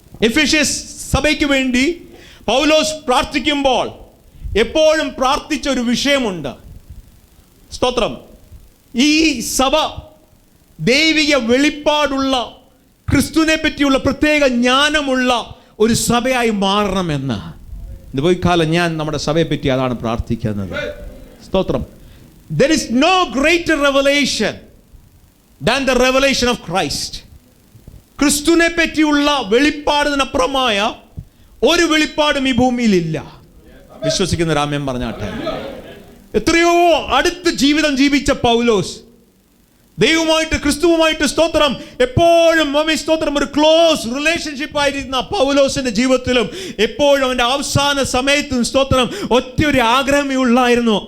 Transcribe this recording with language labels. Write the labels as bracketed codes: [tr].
[ml] എഫേഷ്യസ് സഭയ്ക്ക് വേണ്ടി പൗലോസ് പ്രാർത്ഥിക്കുമ്പോൾ എപ്പോഴും പ്രാർത്ഥിച്ച ഒരു വിഷയമുണ്ട്. സ്തോത്രം. ഈ സഭ ദൈവിക വെളിപ്പാടുള്ള ക്രിസ്തുവിനെ പറ്റിയുള്ള പ്രത്യേക ജ്ഞാനമുള്ള ഒരു സഭയായി മാറണമെന്ന് ഇത് പോയി കാലം ഞാൻ നമ്മുടെ സഭയെ പറ്റി അതാണ് പ്രാർത്ഥിക്കുന്നത്. സ്തോത്രം. [en] There is no greater revelation than the revelation of Christ. [ml] ക്രിസ്തുവിനെ പറ്റിയുള്ള വെളിപ്പാടിനപ്പുറമായ ഒരു വെളിപ്പാടും ഈ ഭൂമിയിലില്ല. വിശ്വസിക്കുന്ന രാമ്യം പറഞ്ഞാട്ടെ. എത്രയോ അടുത്ത് ജീവിതം ജീവിച്ച പൗലോസ് ദൈവമായിട്ട് ക്രിസ്തുവുമായിട്ട് സ്തോത്രം എപ്പോഴും സ്തോത്രം ഒരു ക്ലോസ് റിലേഷൻഷിപ്പ് ആയിരുന്ന പൗലോസിന്റെ ജീവിതത്തിലും എപ്പോഴും അവന്റെ അവസാന സമയത്തും സ്തോത്രം ഒറ്റയൊരു ആഗ്രഹമേ ഉള്ളായിരുന്നു.